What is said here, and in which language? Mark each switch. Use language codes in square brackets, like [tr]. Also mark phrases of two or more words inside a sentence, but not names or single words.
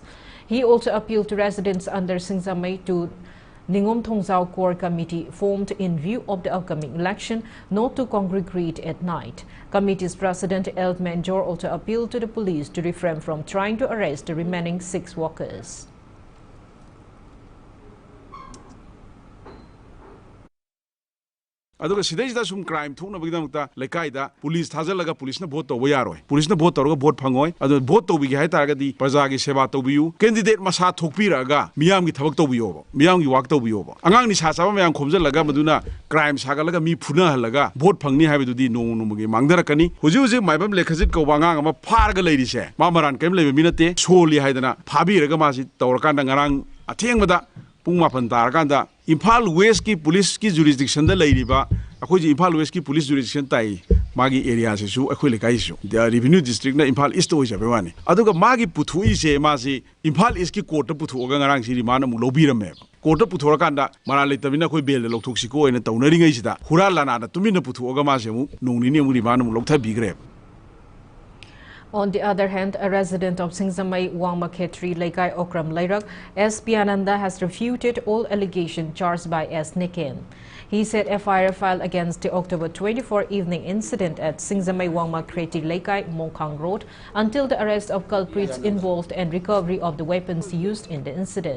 [en] He also appealed to residents under Singzamay to Ningom Thongzao Core Committee formed in view of the upcoming election not to congregate at night. Committee's President El Manjor also appealed to the police to refrain from trying to arrest the remaining 6 workers. [mni] अदुगा सिदैसिदा सुम क्राइम थोकनबगिदमक्ता लेकाइदा पुलिस थाजलगा पुलिसना भोट तौबा यारोय पुलिसना भोट तौरगा भोट फंगोय अदु भोट तौबिगे हाय तारगदी प्रजागी सेवा तौबियु कैंडिडेट मसा थोकपिरागा मियामगी थबक तौबियोबो मियामगी वाक तौबियोबो अंगांगनि साचाबा मयाम खोमजलगा मदुना क्राइम सागलगा मी फुना हलगा भोट फंगनी हायबदुदी नोंगनुमगी मांगदरकनी हुजि हुजि माइबम लेखजित कौबा अंगांग अमा फारगा लैरिसे मामरान कैम लैबे मिनते सोली हायदना फाबिरगा मासि तौरकांदा ngarang अथेंगबदा पुंग माफन तारकांदा इम्फाल वेस्ट की पुलिस की जुरिस्डिक्शन दा लैरिबा अखोई इम्फाल वेस्ट की [en] police jurisdiction [mni] ताई मागी एरिया से सु अखोई लेकाइसु [en] the revenue district [mni] ना इम्फाल ईस्ट होई जाबे वानी अदुगा मागी पुथुई से मासी इम्फाल ईस्ट की कोर्ट पुथुगा ngarang सिरि माना मु लोबिरमे कोर्ट पुथुरकांदा माना लेतबिना कोई बेल लौथोक्सिको ओइना तौनरिङैसिदा हुरा लानाना तुमिना पुथुगा मासे मु नोंनिनि मु रिमाना मु लौथा बिग्रे. [en] On the other hand, a resident of Singzamay Wangma Khetri Laikai Okram Lairak, S. Piananda has refuted all allegations charged by S. Niken. He said FIR filed against the October 24 evening incident at Singzamay Wangma Khetri Laikai Mongkang Road until the arrest of culprits involved and recovery of the weapons used in the incident.